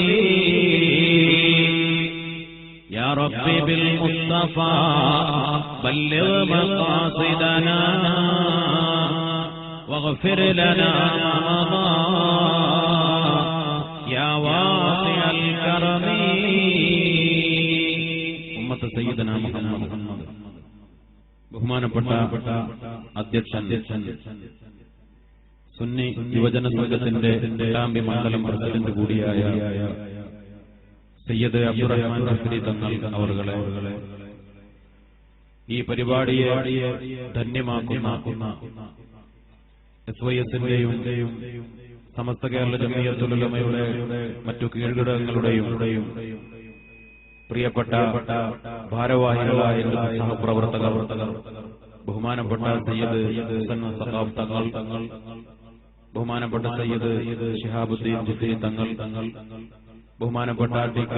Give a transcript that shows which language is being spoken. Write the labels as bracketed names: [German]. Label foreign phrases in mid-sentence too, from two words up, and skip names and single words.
[Arabic] يا ربي بالمصطفى بلغ مقاصدنا واغفر لنا ما مضى يا واسع الكرم. أمة سيدنا محمد. [Malayalam] ബഹുമാനപ്പെട്ട അധ്യക്ഷൻ സുന്നി യുവജന സംഘത്തിന്റെ രണ്ടാം മണ്ഡലം പ്രസിഡന്റ് കൂടിയായ സയ്യിദ് അബ്ദുറഹ്മാൻ റഫ്രി തങ്ങൾ അവരുടെ ഈ പരിപാടിയെ ധന്യമാക്കുന്ന SYSന്റെയും സമസ്ത കേരള ജമിയത്തുൽ ഉലമയുടെ മറ്റു കീഴ്ഘടകങ്ങളുടെയും പ്രിയപ്പെട്ട ഭാരവാഹികളായ സഹപ്രവർത്തകർ, ബഹുമാനപ്പെട്ട സയ്യിദ് സഖാഫ് തങ്ങൾ, ബഹുമാനപ്പെട്ട സയ്യിദ് ശിഹാബുദ്ദീൻ ജിഫ്രി തങ്ങൾ, ബഹുമാനപ്പെട്ട ടി.കെ.